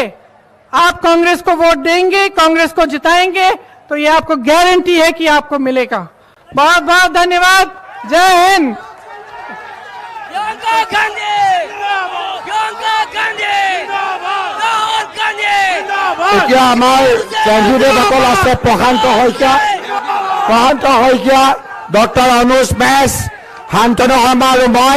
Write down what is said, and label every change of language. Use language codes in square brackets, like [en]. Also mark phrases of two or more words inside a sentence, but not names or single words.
[hi] आप कांग्रेस को वोट देंगे, कांग्रेस को जिताएंगे, तो ये आपको गारंटी है कि आपको मिलेगा। बहुत बहुत धन्यवाद। जय हिंद। प्रियंका गांधी प्रियंका गांधी राहुल गांधी [as] এতিয়া আমাৰ কেণ্ডিডেটসকল আছে প্ৰশান্ত শইকীয়া, ডক্টৰ অনুজ মেছ, শান্তনু শৰ্মা আৰু মই।